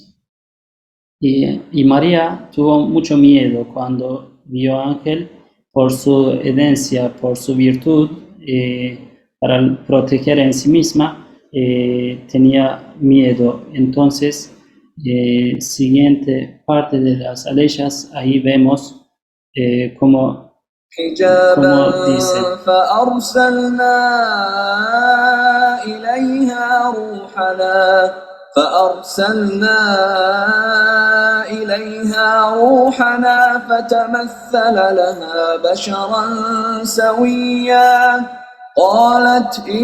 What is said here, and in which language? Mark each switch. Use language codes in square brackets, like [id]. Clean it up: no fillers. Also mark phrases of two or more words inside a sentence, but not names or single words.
[es] Y María tuvo mucho miedo cuando vio ángel por su herencia, por su virtud, para proteger en sí misma, tenía miedo. Entonces, siguiente parte de las aleyas, ahí vemos cómo حجابا dice. [ar] فأرسلنا إليها روحنا فتمثل لها بشرا سويا قالت